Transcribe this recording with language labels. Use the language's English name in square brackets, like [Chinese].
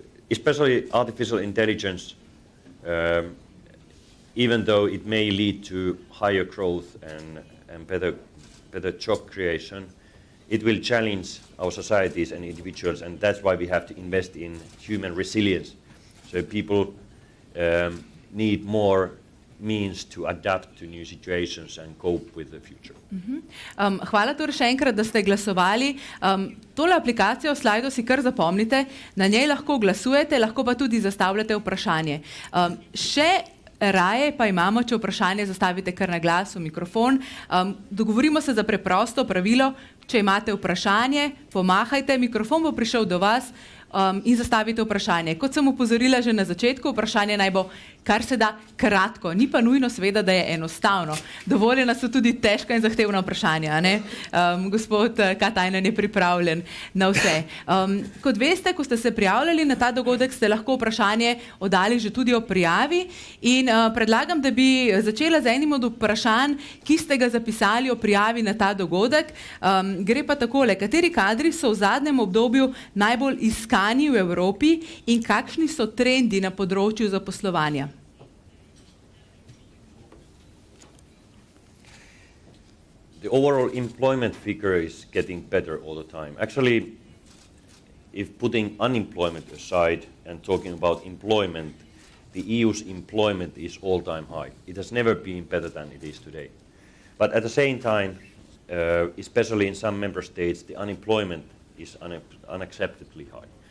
[English] Especially artificial intelligence, even though it may lead to higher growth and better job creation, it will challenge our societies and individuals, and that's why we have to invest in human resilience. So people need more means to adapt to new situations and cope with the future. [Slovenian] Hvala torej še enkrat, da ste glasovali. Tole aplikacijo slajdo si kar zapomnite, na njej lahko glasujete, lahko pa tudi zastavljate vprašanje. Še raje pa imamo, če vprašanje zastavite kar na glas v mikrofon. Dogovorimo se za preprosto pravilo, če imate vprašanje, pomahajte, mikrofon bo prišel do vas in zastavite vprašanje. Kot sem upozorila že na začetku, vprašanje naj bo kar se da kratko, ni pa nujno seveda, da je enostavno. Dovoljena so tudi težka in zahtevna vprašanja, ne? Gospod Katainen je pripravljen na vse. Kot veste, ko ste se prijavljali na ta dogodek, ste lahko vprašanje oddali že tudi o prijavi in predlagam, da bi začela z enim od vprašanj, ki ste ga zapisali o prijavi na ta dogodek. Gre pa takole, kateri kadri so v zadnjem obdobju najbolj iskani v Evropi in kakšni so trendi na področju zaposlovanja? [English] The overall employment figure is getting better all the time. Actually, if putting unemployment aside and talking about employment, the EU's employment is all-time high. It has never been better than it is today. But at the same time, especially in some member states, the unemployment is unacceptably high.